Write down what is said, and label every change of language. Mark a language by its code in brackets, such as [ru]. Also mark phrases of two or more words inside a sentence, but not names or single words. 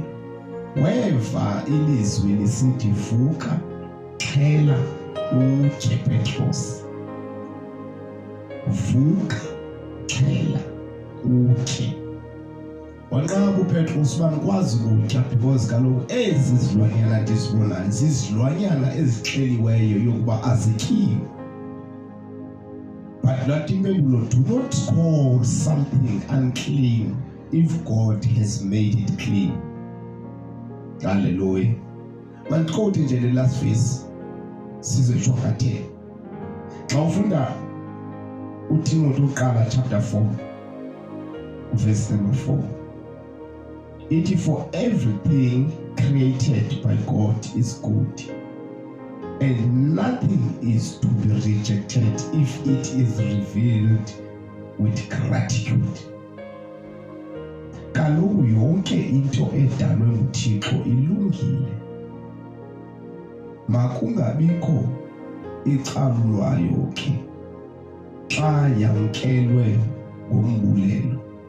[xh] Weva ilizwi lisithi, vuka, xhela utye Petros. Vuka, xhela utye. wanqaba uPetrus banikwazi ukutya because kaloku ezi zilwanyana ndizibonayo zizilwanyana ezixheliweyo yokuba azityiwe. [en] But that impendulo, do not call something unclean if God has made it clean. Hallelujah. [xh] Mandiqothi nje le [en] last verse [xh] sizoyijonga 10. Xa ufunda uTimothy uqala [en] chapter 4 verse number 4. It is for everything created by God is good, and nothing is to be rejected if it is revealed with gratitude. [xh] Kaloku yonke into edalwe nguThixo ilungile. Makungabikho icalulwayo ke xa yamkelwe ngombulelo.